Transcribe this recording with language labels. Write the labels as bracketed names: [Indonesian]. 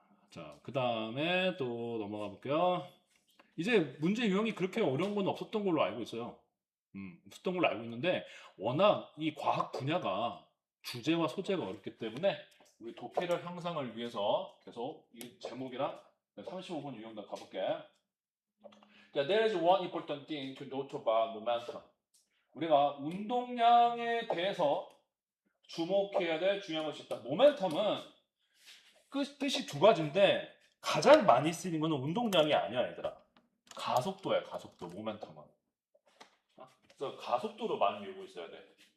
[Korean] 자, 그 다음에 또 넘어가 볼게요. 이제 문제 유형이 그렇게 어려운 건 없었던 걸로 알고 있어요. 없었던 걸로 알고 있는데 워낙 이 과학 분야가 주제와 소재가 어렵기 때문에 우리 독해력 향상을 위해서 계속 이 제목이랑 35분 유형도 가볼게. [English] 자, there is one important thing to note about momentum. [Korean] 우리가 운동량에 대해서 주목해야 될 중요한 것이 있다. 모멘텀은 뜻이 두 가지인데 가장 많이 쓰이는 거는 운동량이 아니야, 얘들아. 가속도야, 가속도, 모멘텀은. 그래서 가속도로 많이 외우고 있어야 돼.